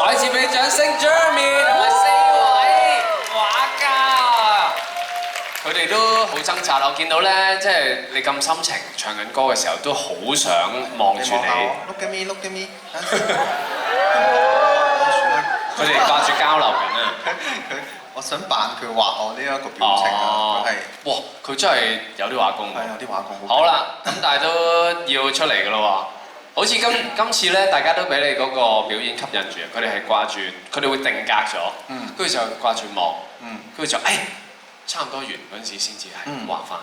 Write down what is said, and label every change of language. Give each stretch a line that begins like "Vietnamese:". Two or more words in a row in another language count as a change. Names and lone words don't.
Cantonese: 再次俾掌聲 Jeremy 同埋4位畫家，佢哋都好掙扎。我見到咧，即係你咁深情唱緊歌嘅時候，都好想望住你。
English: Look at me, look at me。
Cantonese: 佢哋掛住交流緊啊！我想扮佢畫我呢一個表情啊，佢係。哇！佢真係有啲畫工。係有啲畫工。好啦，咁但係都要出嚟㗎咯喎。好似今次咧，大家都俾你嗰個表演吸引住，佢哋係掛住，佢哋會定格咗，跟住就掛住望，跟住就差唔多完嗰陣時先至係畫翻。